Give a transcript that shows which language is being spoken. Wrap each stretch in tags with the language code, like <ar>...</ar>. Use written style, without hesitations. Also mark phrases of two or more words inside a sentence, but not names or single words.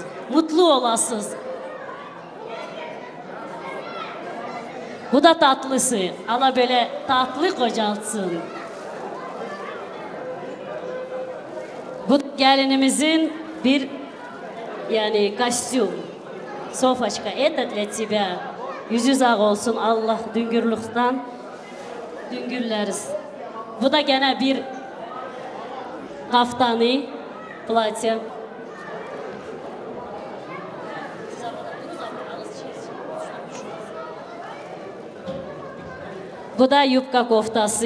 <tr>Mutlu olasınız. Bu da tatlısı. Allah böyle tatlı kocaltsın. Bu gelinimizin bir yani kostüm. Sofaçka,</tr> <ru>это для тебя.</ru> <tr>Yüzü ağ olsun Allah düngürlükten düngürleriz. Bu da gene bir kaftanı, platya. Bu da yubka koftası.</tr>